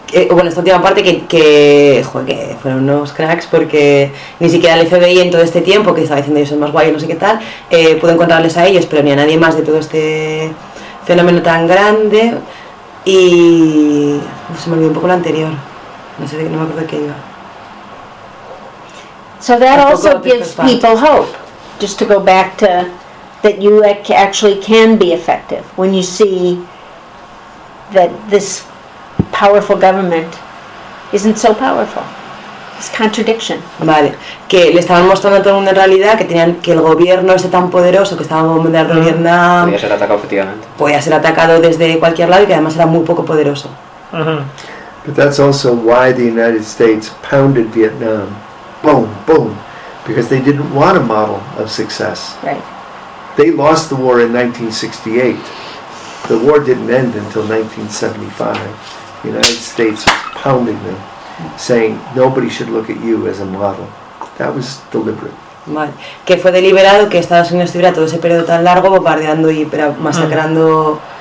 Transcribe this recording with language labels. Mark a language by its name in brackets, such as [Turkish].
[Spanish] Bueno, esta última parte que fueron unos cracks, porque ni siquiera el FBI en todo este tiempo, que estaba diciendo ellos son más guay, no sé qué tal, pudo encontrarles a ellos, pero ni a nadie más de todo este fenómeno tan grande. Y se me olvidó un poco lo anterior, no sé, no me acuerdo de qué iba. [English] So that also gives people hope, just to go back to that you actually can be effective when you see that this powerful government isn't so powerful. It's contradiction. [Spanish] Vale, que le estaban mostrando a todo el mundo en realidad que tenían, que el gobierno ese tan poderoso que estaba bombardeando Vietnam, podía ser atacado, efectivamente. Podía ser atacado desde cualquier lado y que además era muy poco poderoso. [English] But that's also why the United States pounded Vietnam, boom, boom, because they didn't want a model of success. Right. They lost the war in 1968. The war didn't end until 1975. The United States pounding them, saying nobody should look at you as a model. That was deliberate. [Spanish] Vale. Que fue deliberado que Estados Unidos estuviera todo ese periodo tan largo bombardeando y masacrando.